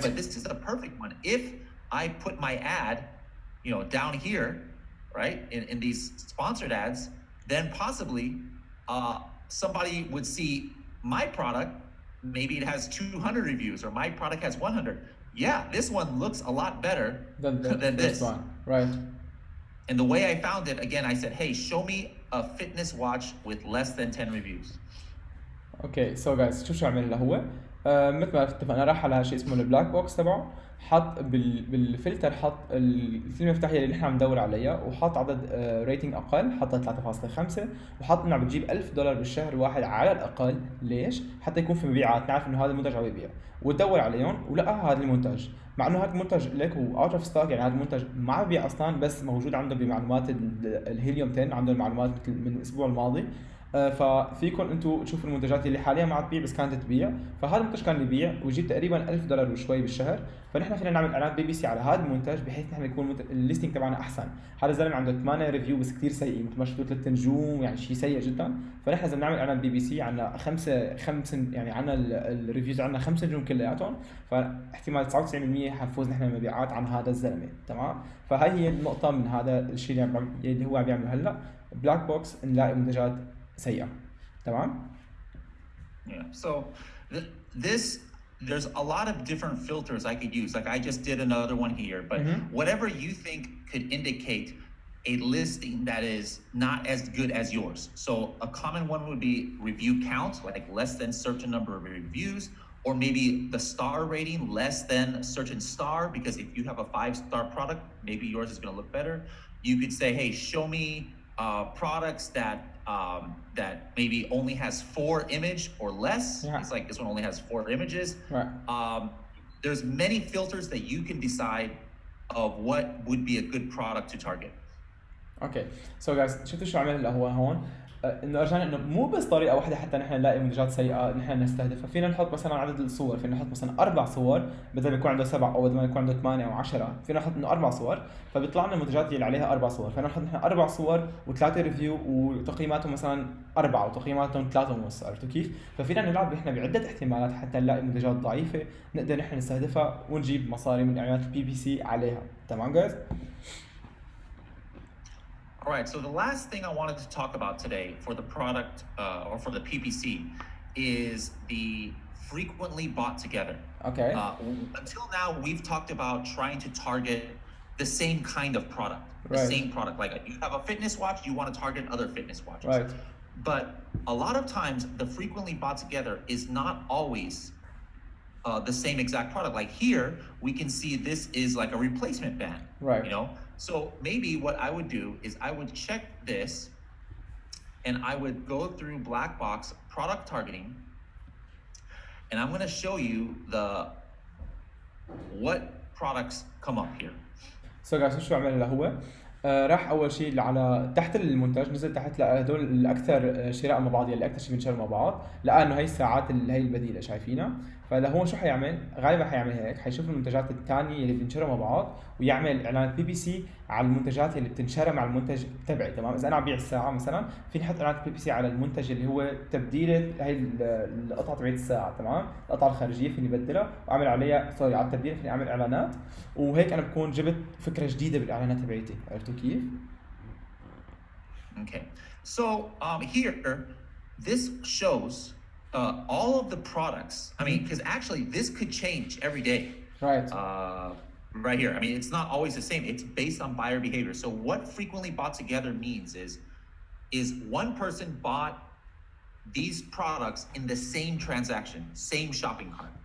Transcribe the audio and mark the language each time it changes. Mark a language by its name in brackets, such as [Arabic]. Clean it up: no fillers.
[English] But this is a perfect one. If I put my ad, down here, right, in these sponsored ads, then possibly somebody would see my product. Maybe it has 200 reviews or my product has 100. Yeah, this one looks a lot better than this one. Right. And the way I found it, again, I said, hey, show me a fitness watch with less than 10 reviews. [Arabic] اوكي سو جايز شو عمل هلا هو مثل ما اتفقنا راح على شيء اسمه البلاك بوكس تبعه حط بالفلتر حط الكلمه المفتاحيه اللي نحن عم ندور عليها وحط عدد ريتنج اقل حط 3.5 وحط انه بتجيب $1000 بالشهر واحد على الاقل. ليش؟ حتى يكون في مبيعات نعرف انه هذا المنتج عم يبيع وتدور عليهم ولقى هذا المنتج مع انه هذا المنتج لك هو اوت اوف ستوك يعني هذا المنتج ما عم يبيع اصلا بس موجود عنده بمعلومات الهيليوم 10 عنده المعلومات من الاسبوع الماضي. ففيكم انتم تشوفوا المنتجات اللي حاليا ما عم تبيع بس كانت تبيع فهذا المنتج كان يبيع ويجيب تقريبا $1000 وشوي بالشهر. فنحن فينا نعمل اعلان بي بي سي على هذا المنتج بحيث نحن يكون الليستنج تبعنا احسن. هذا الزلمه عنده 8 ريفيو بس كثير سيء مثل ما شفتوا 3 نجوم يعني شيء سيء جدا. فنحن اذا بنعمل اعلان بي بي سي عندنا خمس يعني عندنا الريفيوز عندنا 5 نجوم كلياتهم فاحتمال 99% حنفوز نحن المبيعات عن هذا الزلمه. تمام. فهي هي النقطه من هذا الشيء اللي هو عم يعمله هلا بلاك بوكس نلاقي منتجات سيئه. تمام. [English] Yeah. So there's a lot of different filters I could use. Like I just did another one here, but whatever you think could indicate a listing that is not as good as yours. So a common one would be review count, like less than certain number of reviews, or maybe the star rating less than a certain star, because if you have a 5-star product, maybe yours is going to look better. You could say, hey, show me products that maybe only has 4 image or less. Yeah. It's like this one only has 4 images. Right. There's many filters that you can decide of what would be a good product to target. Okay. So guys, [Arabic] شفتوا شو عمل هو هون؟ انه رجعنا انه مو بس طريقه واحده حتى نحن نلاقي منتجات سيئه نحن نستهدفها. فينا نحط مثلا عدد الصور، فينا نحط مثلا 4 صور بدل ما يكون عنده 7 او بدل ما يكون عنده 8 او 10 فينا نحط انه 4 صور فبيطلع لنا المنتجات اللي عليها 4 صور. فينا نحط نحن 4 صور و3 ريفيو وتقييماتهم مثلا 4 وتقييماتهم 3.5. عرفتوا كيف؟ ففينا نلعب نحن بعده احتمالات حتى نلاقي منتجات ضعيفه نقدر نحن نستهدفها ونجيب مصاري من اعلانات البي بي سي عليها. تمام جايز؟ [English] All right, so the last thing I wanted to talk about today for the product or for the PPC is the frequently bought together. Okay. Until now, we've talked about trying to target the same kind of product, the same product. Like you have a fitness watch, you want to target other fitness watches. Right. But a lot of times, the frequently bought together is not always the same exact product. Like here, we can see this is like a replacement band. Right. You know. So maybe what I would do is I would check this and I would go through black box product targeting and I'm going to show you what products come up here. So guys, [Arabic] شو عمل هو؟ راح اول شيء على تحت المنتج نزل تحت لهدول الاكثر شراء مع بعض اللي اكثر شيء بينشروا مع بعض لقى انه هي الساعات اللي هي البديله شايفينها. فلهون شو حيعمل؟ غالبا حيعمل هيك حيشوف المنتجات الثانيه اللي بينشروا مع بعض ويعمل اعلانات بي بي سي على المنتجات اللي بتنشرى مع المنتج تبعي. تمام. اذا انا عم بيع الساعه مثلا في نحط اعلانات بي بي سي على المنتج اللي هو تبديله هي القطعه تبعت الساعه. تمام. القطعه الخارجيه فيني بدلها واعمل عليها على التبديل فيني اعمل اعلانات وهيك انا بكون جبت فكره جديده بالاعلانات تبعتي. عرفتوا كيف؟ [English] Okay. So here this shows all of the products. I mean, because actually this could change every day. Right. Right here. I mean, it's not always the same. It's based on buyer behavior. So what frequently bought together means is one person bought these products in the same transaction, same shopping cart.